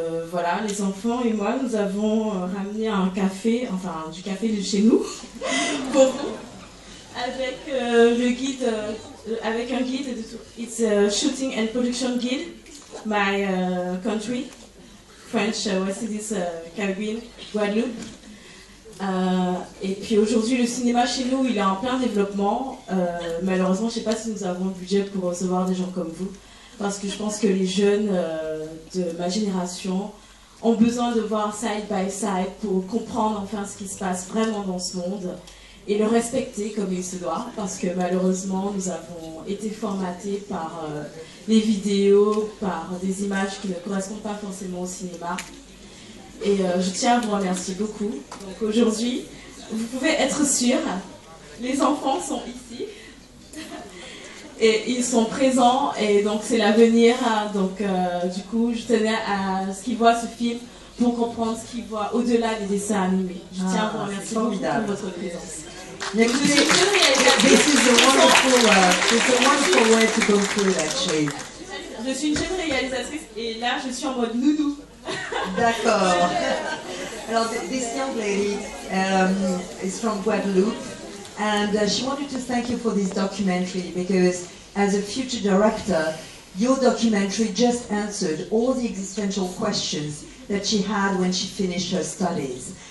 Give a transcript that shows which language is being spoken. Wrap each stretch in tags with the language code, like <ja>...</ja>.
<fr>Voilà, les enfants et moi, nous avons ramené un café, enfin du café de chez nous, pour vous, avec le guide, avec un guide.</fr> <en>It's a Shooting and Production Guide, my country, French West Indies, Caribbean, Guadeloupe.</en> <fr>Et puis aujourd'hui, le cinéma chez nous, il est en plein développement. Malheureusement, je ne sais pas si nous avons le budget pour recevoir des gens comme vous, parce que je pense que les jeunes de ma génération ont besoin de voir side by side pour comprendre enfin ce qui se passe vraiment dans ce monde et le respecter comme il se doit, parce que malheureusement, nous avons été formatés par les vidéos, par des images qui ne correspondent pas forcément au cinéma. Et je tiens à vous remercier beaucoup. Donc aujourd'hui, vous pouvez être sûrs, les enfants sont ici. Et ils sont présents, et donc c'est l'avenir. Donc du coup, je tenais à ce qu'ils voient ce film pour comprendre ce qu'ils voient au-delà des dessins animés. Je tiens à vous remercier beaucoup pour votre présence.</fr> <en>This is a wonderful way to conclude, actually.</en> <fr>Je suis une jeune réalisatrice, et là, je suis en mode nounou. D'accord.</fr> <en>Alors, this young lady is from Guadeloupe, and she wanted to thank you for this documentary, because as a future director, your documentary just answered all the existential questions that she had when she finished her studies.</en>